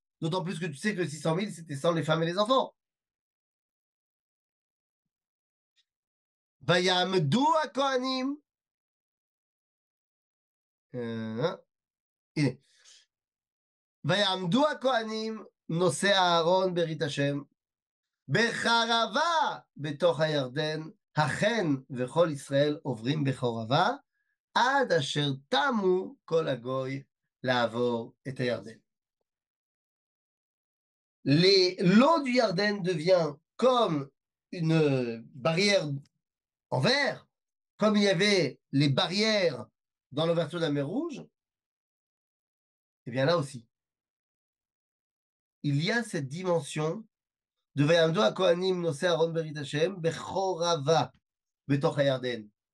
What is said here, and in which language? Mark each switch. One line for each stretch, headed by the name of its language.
French: D'autant plus que tu sais que 600 000, c'était sans les femmes et les enfants.
Hebrew: ויעמדו הכהנים, הנה, ויעמדו הכהנים נושא אהרון ברית השם, בחרבה בתוך הירדן, החן וכל ישראל עוברים בחרבה, עד אשר תמו כל הגוי לעבור את הירדן.
French: L'eau du Yarden devient comme une barrière en verre comme il y avait les barrières dans l'ouverture de la mer Rouge, eh bien là aussi, il y a cette dimension de Vayamdo HaKohanim Nosei Aaron Berit Hashem Bechorava Betoch HaYarden.